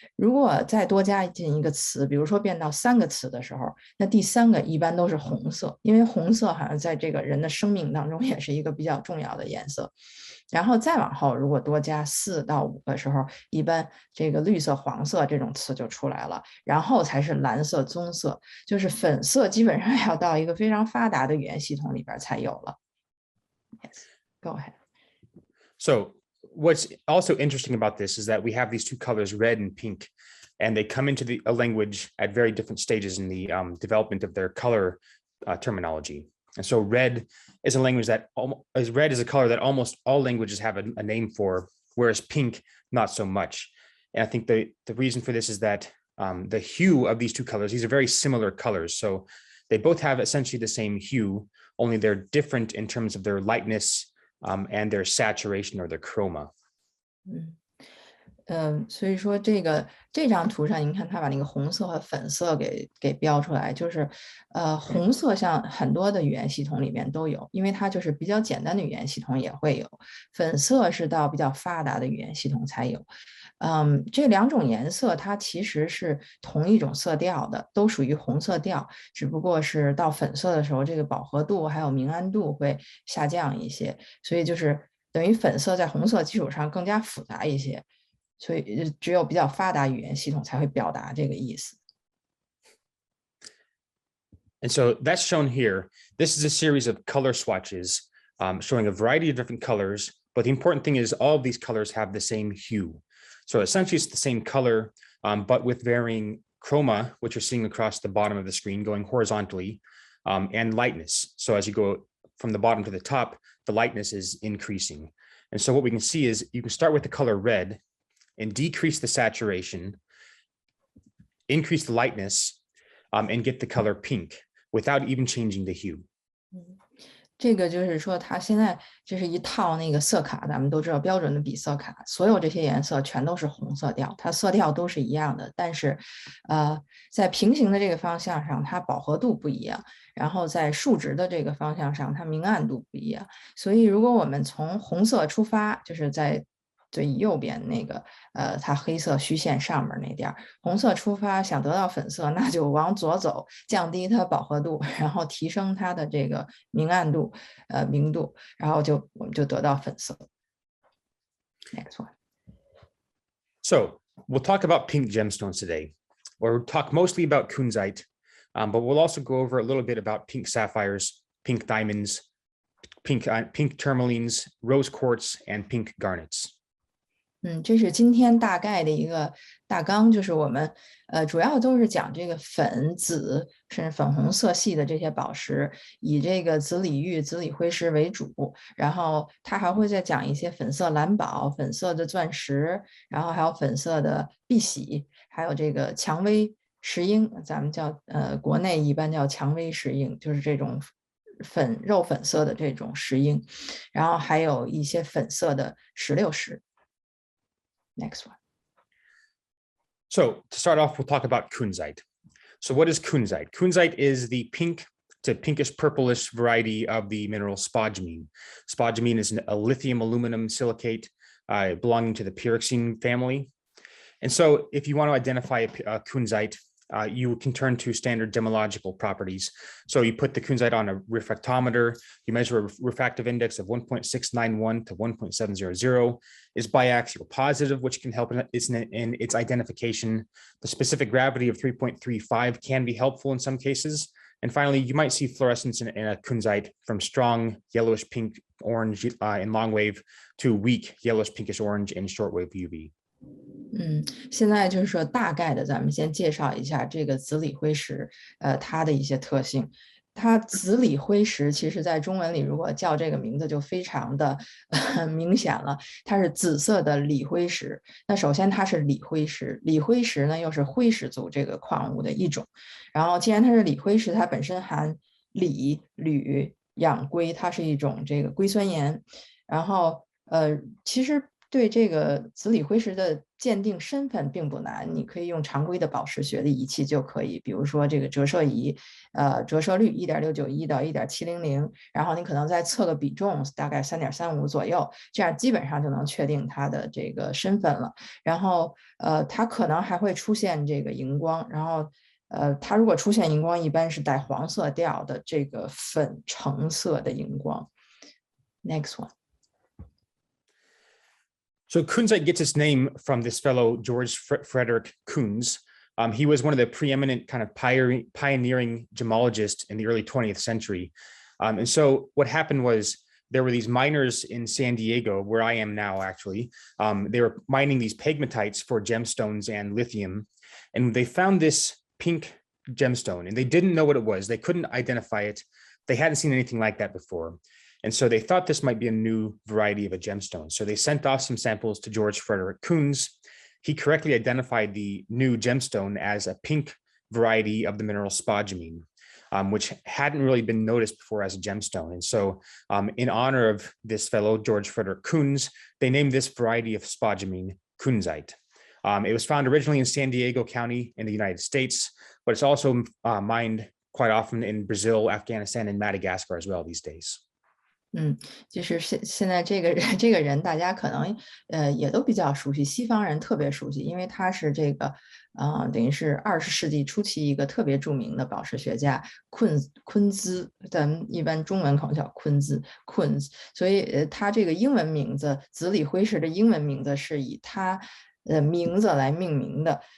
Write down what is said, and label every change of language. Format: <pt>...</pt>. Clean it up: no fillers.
<zh>如果再多加进一个词，比如说变到3个词的时候，那第3个一般都是红色，因为红色好像在这个人的生命当中也是一个比较重要的颜色。然后再往后，如果多加4到5个时候，一般这个绿色、黄色这种词就出来了，然后才是蓝色、棕色，就是粉色基本上要到一个非常发达的语言系统里边才有了。</zh> <en>Yes, go ahead. So what's also interesting about this is that we have these two colors, red and pink, and they come into a language at very different stages in the development of their color terminology. And so red is a language that red is a color that almost all languages have a name for, whereas pink, not so much. And I think the reason for this is that the hue of these two colors, these are very similar colors. So they both have essentially the same hue, only they're different in terms of their lightness and their saturation or their chroma.</en> <zh>所以说这张图上，您看它把那个红色和粉色给标出来，就是红色像很多的语言系统里面都有，因为它就是比较简单的语言系统也会有，粉色是到比较发达的语言系统才有。这2种颜色它其实是同一种色调的，都属于红色调，只不过是到粉色的时候，这个饱和度还有明暗度会下降一些，所以就是等于粉色在红色基础上更加复杂一些。所以只有比较发达语言系统才会表达这个意思。</zh> <en>And so that's shown here. This is a series of color swatches showing a variety of different colors But the important thing is all of these colors have the same hue. So essentially it's the same color, but with varying chroma, which you're seeing across the bottom of the screen going horizontally, and lightness. So as you go from the bottom to the top, the lightness is increasing. And so what we can see is you can start with the color red and decrease the saturation, increase the lightness, and get the color pink without even changing the hue.</en> <zh>这个就是说，它现在这是一套那个色卡，咱们都知道标准的比色卡，所有这些颜色全都是红色调，它色调都是一样的，但是，在平行的这个方向上，它饱和度不一样，然后在竖直的这个方向上，它明暗度不一样。所以，如果我们从红色出发，就是在最右边那个它黑色虚线上面那点红色出发，想得到粉色，那就往左走，降低它饱和度，然后提升它的这个明暗度、明度，然后我们就得到粉色。</zh> <en>Next one. So we'll talk about pink gemstones today, or we'll talk mostly about Kunzite, but we'll also go over a little bit about pink sapphires, pink diamonds, pink tourmalines, rose quartz, and pink garnets.</en> <zh>这是今天大概的一个大纲，就是我们主要都是讲这个粉、紫甚至粉红色系的这些宝石，以这个紫锂玉、紫锂辉石为主，然后它还会再讲一些粉色蓝宝、粉色的钻石，然后还有粉色的碧玺，还有这个蔷薇石英，咱们叫国内一般叫蔷薇石英，就是这种肉粉色的这种石英，然后还有一些粉色的石榴石。</zh> <en>Next one. So to start off, we'll talk about Kunzite. So what is Kunzite? Kunzite is the pink to pinkish purplish variety of the mineral spodumene. Spodumene is a lithium aluminum silicate belonging to the pyroxene family. And so if you want to identify a Kunzite, you can turn to standard gemological properties. So you put the Kunzite on a refractometer, you measure a refractive index of 1.691 to 1.700, is biaxial positive, which can help in its identification. The specific gravity of 3.35 can be helpful in some cases. And finally, you might see fluorescence in a Kunzite from strong yellowish pink orange in long wave to weak yellowish pinkish orange in shortwave UV.</en> <zh>现在就是说大概的，咱们先介绍一下这个紫锂辉石，它的一些特性。它紫锂辉石其实在中文里如果叫这个名字就非常的明显了，它是紫色的锂辉石。那首先它是锂辉石，锂辉石呢又是辉石族这个矿物的一种。然后既然它是锂辉石，它本身含锂、铝、氧硅，它是一种这个硅酸盐。然后其实对这个紫锂辉石的鉴定身份并不难，你可以用常规的宝石学的仪器就可以，比如说这个折射仪，折射率1.691到1.700，然后你可能再测个比重，大概3.35左右，这样基本上就能确定它的这个身份了。然后它可能还会出现这个荧光，然后它如果出现荧光，一般是带黄色调的这个粉橙色的荧光。</zh> <en>Next one. So Kunzite gets its name from this fellow, George Frederick Kunz. He was one of the preeminent kind of pioneering gemologists in the early 20th century. And so what happened was there were these miners in San Diego, where I am now, actually. They were mining these pegmatites for gemstones and lithium. And they found this pink gemstone, and they didn't know what it was. They couldn't identify it. They hadn't seen anything like that before. And so they thought this might be a new variety of a gemstone. So they sent off some samples to George Frederick Kunz. He correctly identified the new gemstone as a pink variety of the mineral spodumene, which hadn't really been noticed before as a gemstone. And so in honor of this fellow, George Frederick Kunz, they named this variety of spodumene Kunzite. It was found originally in San Diego County in the United States, but it's also mined quite often in Brazil, Afghanistan, and Madagascar as well these days.</en> <zh>就是现在这个人大家可能也都比较熟悉，西方人特别熟悉，因为他是这个等于是20世纪初期一个特别著名的宝石学家昆兹，咱们一般中文可能叫Kunz，所以他这个英文名字紫锂辉石的英文名字是以他的名字来命名的。</zh>